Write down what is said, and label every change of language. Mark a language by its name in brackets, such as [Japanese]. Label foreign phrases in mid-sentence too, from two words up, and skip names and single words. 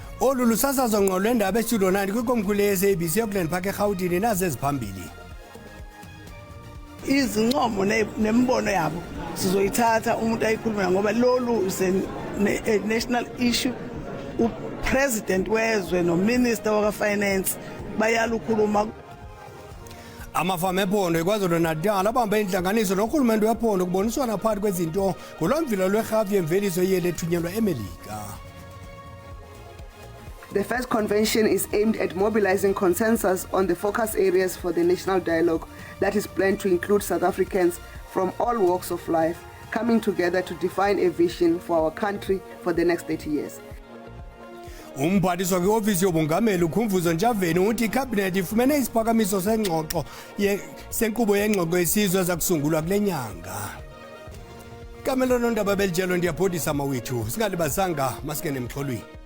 [Xhosa] Olu lusasazo ngqo lwendaba estudio 9 kwikomkhulu ye-SABC Auckland Park eGauteng nazo eziphambili. [Zulu] Izincomo nembono yabo sizoyithatha umuntu ayikhuluma ngoba lolu [English] is a national issue. [Zulu] Upresident wezwe no minister waka finance bayalukhuluma. [Xhosa] Amafama ephondo eKwaZulu-Natal abambe inhlanganiso nohulumende wephondo kuboniswana phakathi kwezinto ngolwamvila lwerhafu yemveliso yeli ethunyelwa eMelika. [English] The first convention is aimed at mobilizing consensus on the focus areas for the national dialogue that is planned to include South Africans from all walks of life coming together to define a vision for our country for the next 30 years. [Xhosa] Umphathiswa kwi-ofisi yobungameli uKhumvuzo Ntshavheni uthi ikhabhinethi ifumene isiphakamiso sengxoxo senkqubo yengxoxo yesizwe ezakusungulwa kule nyanga. Kamelo nondaba belijelo ndiyabhodisa mawethu singalibazanga masikene emxholweni.